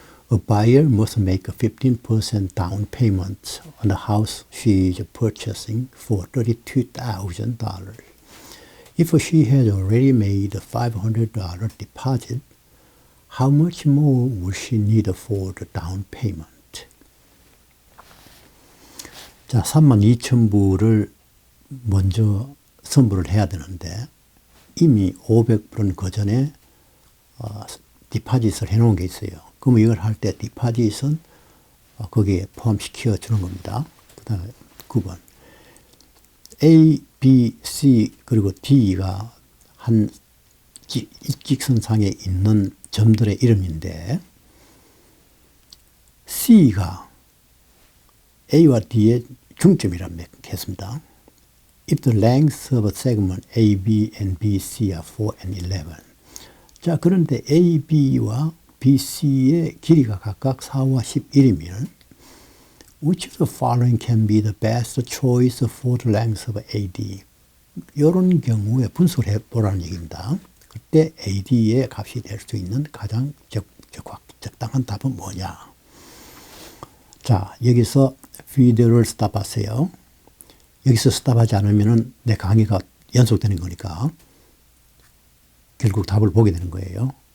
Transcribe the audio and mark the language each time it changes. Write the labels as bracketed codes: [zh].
[en] A buyer must make a 15% down payment on the house she is purchasing for $32,000. If she has already made a $500 deposit, how much more will she need for the down payment? [ko] 자, 32,000불을 먼저 선불을 해야 되는데 이미 500불은 그 전에 디파짓을 해놓은 게 있어요. 그러면 이걸 할 때 디파짓은 거기에 포함시켜 주는 겁니다. 그 다음에 9번. A, B, C 그리고 D가 한 일직선상에 있는 점들의 이름인데 C가 A와 D의 중점이라고 했습니다. [en] If the lengths of a segment A, B, and B, C are 4 and 11. [ko] 자, 그런데 A, B와 B, C의 길이가 각각 4와 11이면 [en] which of the following can be the best choice for the length of AD? [ko] 이런 경우에 분석을 해보라는 얘기입니다. 그때 AD의 값이 될 수 있는 가장 적당한 답은 뭐냐? 자, 여기서 비디오를 스탑하세요. 여기서 스탑하지 않으면 내 강의가 연속되는 거니까 결국 답을 보게 되는 거예요.